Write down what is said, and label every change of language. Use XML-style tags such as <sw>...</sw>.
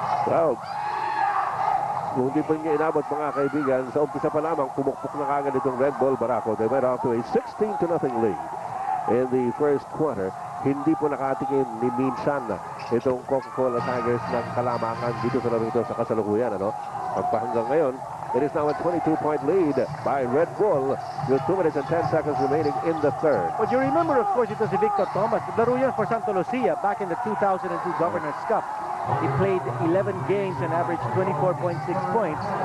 <tl>Well, kung hindi pa niya inabot mga kaibigan, sa umpisa pa lamang, pumukpok na kagad itong Red Bull Barako.</tl> <en>They went off to a 16-0 lead in the first quarter.</en> <tl>Hindi po nakatikim ni minsan itong Coca-Cola Tigers ng kalamangan dito sa laro ito sa kasalukuyan. Hanggang ngayon,</tl> <en>it is now a 22-point lead by Red Bull with 2 minutes and 10 seconds remaining in the third. But you remember, of course, it was si Victor Thomas.</en> <tl>Laro yan</tl> <en>for Santa Lucia back in the 2002 Governor's Cup. He played 11 games and averaged 24.6 points.</en>